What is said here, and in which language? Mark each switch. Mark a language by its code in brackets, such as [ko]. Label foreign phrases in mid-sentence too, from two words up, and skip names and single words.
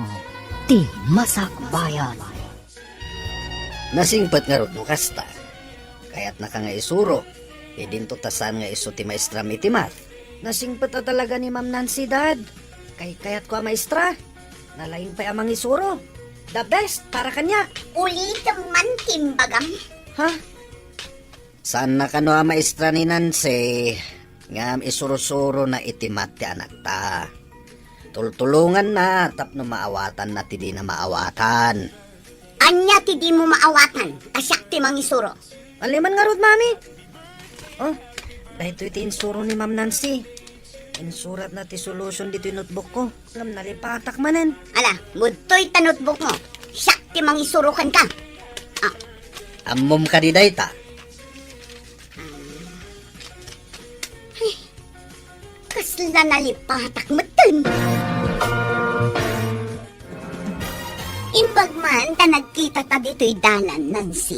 [ilo] Ti Masakbayan. Nasingpat nga rod mo kasta. Kaya't naka nga isuro. Idinto tasan nga iso ti maestra iti math. Nasingpat na talaga ni Ma'am Nancy, Dad. Kayat ko a maestra. Nalaing pa amang isuro. [en] The best [tl] para kanya. [ilo] Ulit man timbagam. Ha? Saan na kano a maestra ni Nancy? Ngam isuro-suro na itimat ti anak ta. Tultulungan na tapno maawatan na ti di na maawatan. Anya ti di mo maawatan. Asyak ti mangisuro. Aliman nga rod, Mami. Oh, dahil iti insuro ni Ma'am Nancy. Insurat na ti solution [tl] dito yung notebook ko. [ilo] Alam na lipatak manen. Ala, mudtoy ta notebook mo. Asyak ti mangisuro kan ka. Ammom ka di dayta. Kasla nalipatak mo dun. Imbag man ta nagkita ta dito'y dalan, Nancy.